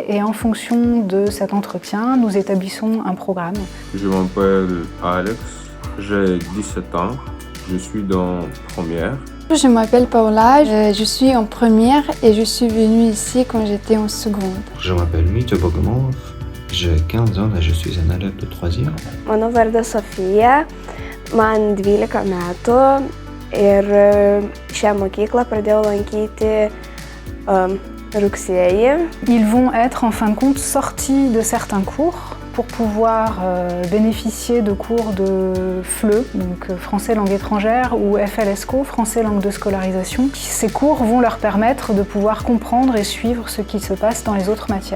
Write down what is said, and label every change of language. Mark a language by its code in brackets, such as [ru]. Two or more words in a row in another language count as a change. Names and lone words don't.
[fr] Et en fonction de cet entretien, nous établissons un programme. Je m'appelle Alex, j'ai 17 ans, je suis dans première. Je m'appelle Paula, je suis en première et je suis venue ici quand j'étais en seconde. Je m'appelle Mitja Bogomolov, j'ai 15 ans et je suis un élève de 3e. [lt] Mano vardas Sofija, man 12 metų ir šią mokyklą pradėjau lankyti rugsėjį. [fr] Ils vont être en fin de compte sortis de certains cours pour pouvoir bénéficier de cours de FLE, donc français langue étrangère, ou FLSCO, français langue de scolarisation. Ces cours vont leur permettre de pouvoir comprendre et suivre ce qui se passe dans les autres matières.